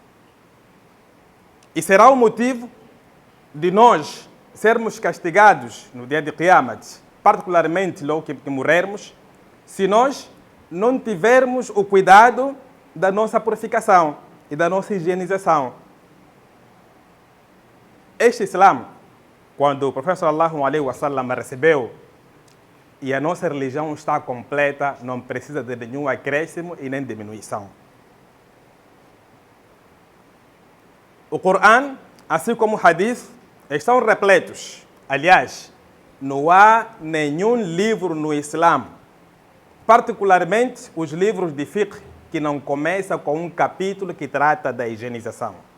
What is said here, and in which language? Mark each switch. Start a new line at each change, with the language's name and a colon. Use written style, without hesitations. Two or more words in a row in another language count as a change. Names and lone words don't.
Portuguese: E será o motivo de nós sermos castigados no dia de Qiyamat, particularmente logo que morrermos, se nós não tivermos o cuidado da nossa purificação e da nossa higienização. Este Islã, quando o profeta
Arabic: صلى الله عليه وسلم
Portuguese: recebeu, e a nossa religião está completa, não precisa de nenhum acréscimo e nem diminuição. O Corão, assim como o Hadith, estão repletos. Aliás, não há nenhum livro no Islã, particularmente os livros de fiqh, que não começa com um capítulo que trata da higienização.